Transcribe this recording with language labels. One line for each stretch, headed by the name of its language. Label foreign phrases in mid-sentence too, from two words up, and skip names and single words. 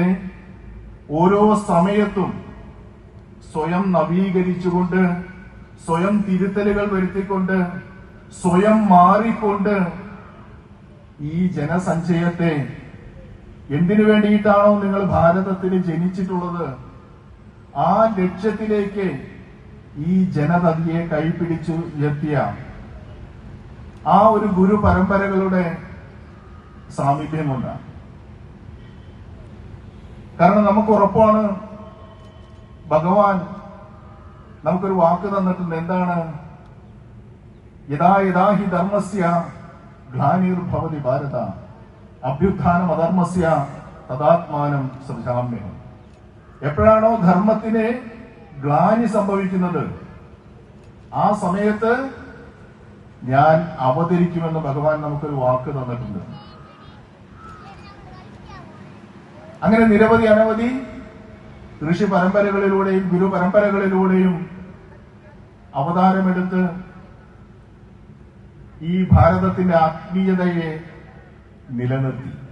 Malayalam: ഓരോ സമയത്തും സ്വയം നവീകരിച്ചുകൊണ്ട്, സ്വയം തിരുത്തലുകൾ വരുത്തിക്കൊണ്ട്, സ്വയം മാറിക്കൊണ്ട് ഈ ജനസഞ്ചയത്തെ എന്തിനു വേണ്ടിയിട്ടാണോ നിങ്ങൾ ഭാരതത്തിൽ ജനിച്ചിട്ടുള്ളത്, ആ ലക്ഷ്യത്തിലേക്ക് ഈ ജനതയെ കൈപിടിച്ചു ഉയർത്തിയ ആ ഒരു ഗുരു പരമ്പരകളുടെ സാമീപ്യമുണ്ട്. കാരണം നമുക്ക് ഉറപ്പാണ്, ഭഗവാൻ നമുക്കൊരു വാക്ക് തന്നിട്ടുണ്ട്. എന്താണ്?
Sanskrit: യഥാ യഥാ ഹി ധർമ്മസ്യ ഗ്ലാനിർഭവതി ഭാരത അഭ്യുത്ഥാനം അധർമ്മസ്യ തദാത്മാനം സൃജാമ്യഹം.
Malayalam: എപ്പോഴാണോ ധർമ്മത്തിന് ഗ്ലാനി സംഭവിക്കുന്നത്, ആ സമയത്ത് ഞാൻ അവതരിക്കുമെന്ന് ഭഗവാൻ നമുക്കൊരു വാക്ക് തന്നിട്ടുണ്ട്. അങ്ങനെ അനവധി ഋഷി പരമ്പരകളിലൂടെയും ഗുരു പരമ്പരകളിലൂടെയും അവതാരമെടുത്ത് ഈ ഭാരതത്തിന്റെ ആത്മീയതയെ നിലനിർത്തി.